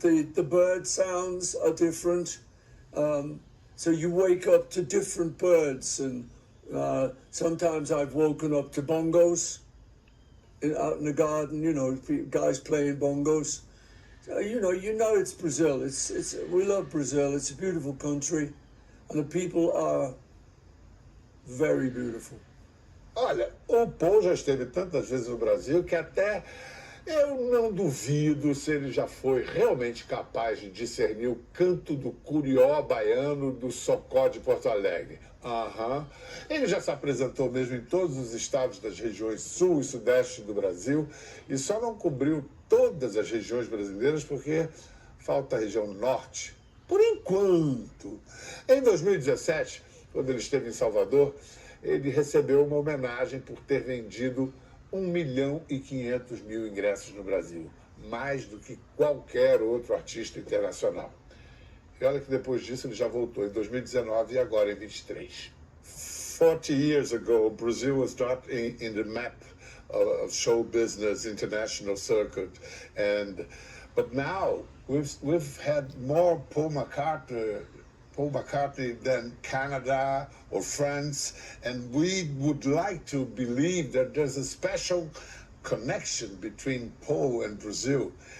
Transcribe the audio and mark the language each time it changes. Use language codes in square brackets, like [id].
[en] The bird sounds are different. So you wake up to different birds, and sometimes I've woken up to bongos out in the garden. You know, guys playing bongos. So, you know, it's Brazil. It's we love Brazil. It's a beautiful country, and the people are very beautiful. [pt] Olha, o Paul já esteve tantas vezes no Brasil que até eu não duvido se ele já foi realmente capaz de discernir o canto do curió baiano do socó de Porto Alegre. Aham. Ele já se apresentou mesmo em todos os estados das regiões sul e sudeste do Brasil e só não cobriu todas as regiões brasileiras porque falta a região norte. Por enquanto. Em 2017, quando ele esteve em Salvador, ele recebeu uma homenagem por ter vendido 1.500.000 ingressos no Brasil, mais do que qualquer outro artista internacional. E olha que depois disso ele já voltou em 2019 e agora em 23. [en] 40 years ago, Brazil was not in the map of show business international circuit, but now we've had more Paul McCartney than Canada or France, and we would like to believe that there's a special connection between Paul and Brazil.